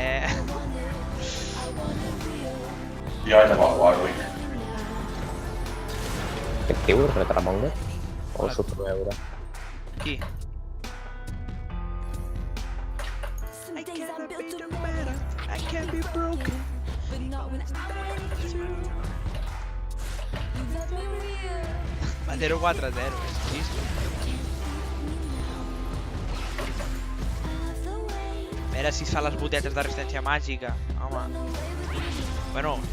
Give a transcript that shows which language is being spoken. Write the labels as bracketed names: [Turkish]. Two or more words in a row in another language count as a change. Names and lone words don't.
[Catalan] Jo vaig a pel Warwick. Aquest tio és Retramonger? O el Superveure? [English] Qui? I can't be broken. [Catalan] Va 0-4-0, és trist. A veure si es fa les botetes de resistència màgica, home. Bueno, si...